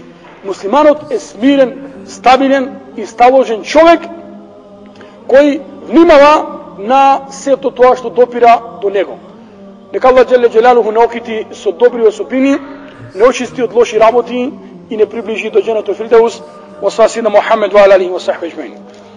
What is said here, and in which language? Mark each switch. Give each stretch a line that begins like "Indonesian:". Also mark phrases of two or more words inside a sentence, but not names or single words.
Macedonian: Муслиманот е смирен, стабилен и сталожен човек кој внимава на сето тоа што допира до него. Нека
Arabic: الله جل جلاله
Macedonian: не окити со добри особини, не очисти од лоши работи и не приближи до
Arabic: جنة الفردوس. وصلى الله محمد وآله وصحبه أجمعين.